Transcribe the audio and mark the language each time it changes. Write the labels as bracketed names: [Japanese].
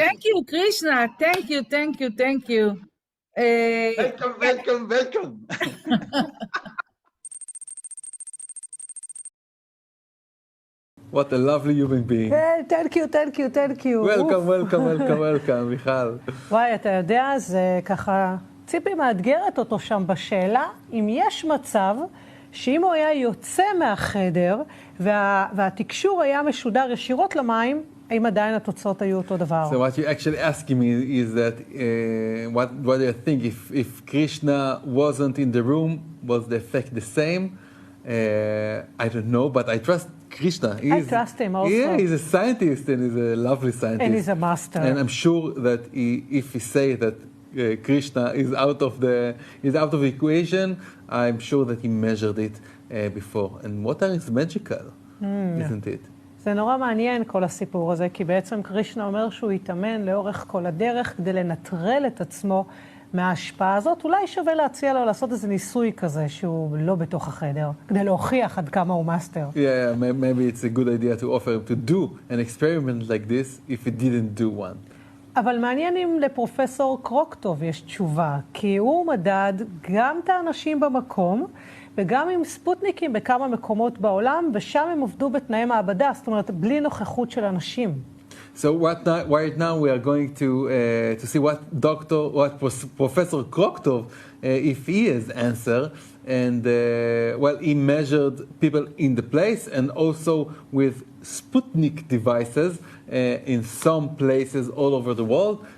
[English] Thank you, Krishna. Thank you. Welcome. What a lovely human being. Thank you. Welcome, מיכל. [Hebrew] וואי, אתה יודע, זה ככה, ציפי מאתגרת אותו שם בשאלה, אם יש מצב שאם הוא היה יוצא מהחדר והתקשור היה משודר ישירות למים, האם עדיין התוצאות היו אותו דבר? [English] So what you're actually asking me is that what do you think if Krishna wasn't in the room, was the effect the same? I don't know, but I trust Krishna. I trust him also. Yeah, he's a scientist and he's a lovely scientist. And he's a master. And I'm sure that if he say that Krishna is out of the equation. I'm sure that he measured it before. And water is magical, isn't it? [Hebrew] זה נורא מעניין כל הסיפור הזה, כי בעצם קרישנה אומר שהוא יתאמן לאורך כל הדרך כדי לנטרל את עצמו מההשפעה הזאת. אולי שווה להציע לו לעשות איזה ניסוי כזה שהוא לא בתוך החדר, כדי להוכיח עד כמה הוא מאסטר. [English] Yeah, maybe it's a good idea to offer him to do an experiment like this if he didn't do one. [Hebrew] אבל מעניין אם לפרופסור קרוקטוב יש תשובה, כי הוא מדד גם את האנשים במקום, וגם עם ספוטניקים בכמה מקומות בעולם, ושם הם עובדו בתנאי מעבדה, זאת אומרת, בלי נוכחות של אנשים. [English] So right now we are going to see what Professor Kroktov, if he has answer, and well, he measured people in the place and also with Sputnik devices in some places all over the world.